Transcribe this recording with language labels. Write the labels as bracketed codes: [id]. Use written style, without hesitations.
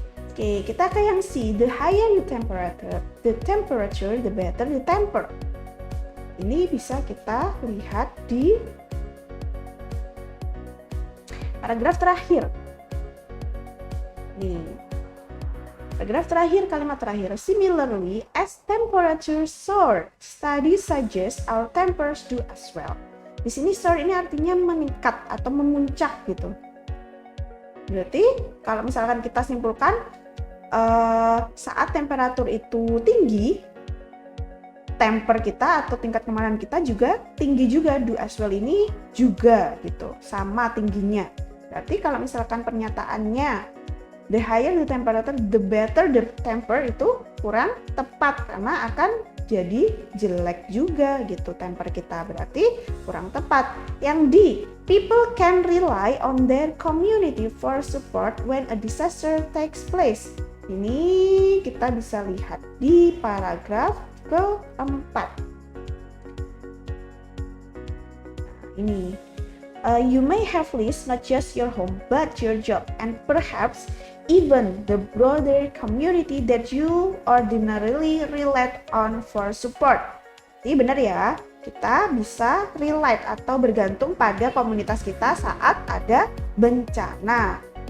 [id] Oke, kita ke yang C. [en] The higher the temperature, the better the temper. [id] Ini bisa kita lihat di paragraf terakhir. Nih, paragraf terakhir, kalimat terakhir. [en] Similarly, as temperature soar, studies suggest our tempers do as well. [id] Di sini soar ini artinya meningkat atau memuncak gitu. Berarti kalau misalkan kita simpulkan, saat temperatur itu tinggi, temper kita atau tingkat kemarahan kita juga tinggi juga. [en] Do as well [id] ini juga gitu, sama tingginya. Berarti kalau misalkan pernyataannya [en] the higher the temperature, the better the temper, [id] itu kurang tepat karena akan jadi jelek juga gitu temper kita, berarti kurang tepat. Yang D, [en] people can rely on their community for support when a disaster takes place. [id] Ini kita bisa lihat di paragraf keempat. [en] Ini you may have lost not just your home but your job and perhaps even the broader community that you ordinarily rely on for support. [id] Ini benar ya, kita bisa relate atau bergantung pada komunitas kita saat ada bencana.